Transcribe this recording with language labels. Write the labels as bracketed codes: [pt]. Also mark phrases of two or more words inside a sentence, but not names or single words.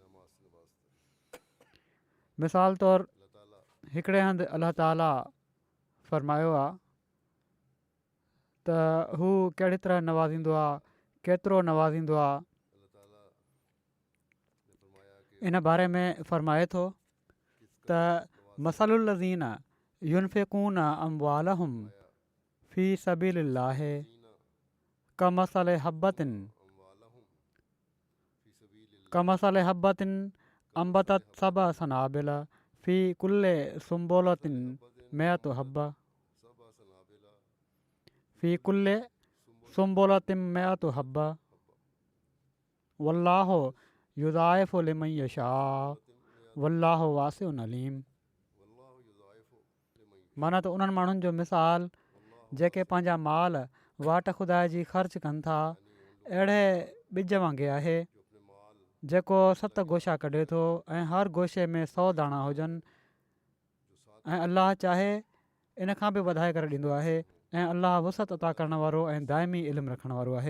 [sd] मिसाल तौरु हिकिड़े हंधि [ar] الله تعالى [sd] फ़रमायो आहे त हू कहिड़ी तरह नवाज़ींदो आहे, केतिरो नवाज़ींदो आहे। इन बारे में फ़रमाए थो त [ar] مثل الذين ينفقون أموالهم في سبيل الله كمثل حبة أنبتت سبع سنابل في كل سنبلة مائة حبة في كل سنبلة مائة حبة والله يضاعف لمن يشاء والله واسع عليم. [sd] माना त उन्हनि माण्हुनि जो मिसाल जेके पंहिंजा माल वाट खुदा जी ख़र्च कनि था, अहिड़े ॿिज वांगुरु आहे जेको 7 गोशा कढे थो ऐं हर गोशे में 100 दाणा हुजनि ऐं अलाह चाहे इन खां बि वधाए करे ॾींदो आहे ऐं अलाह वसत अता करण वारो ऐं दाइमी इल्मु रखण वारो आहे।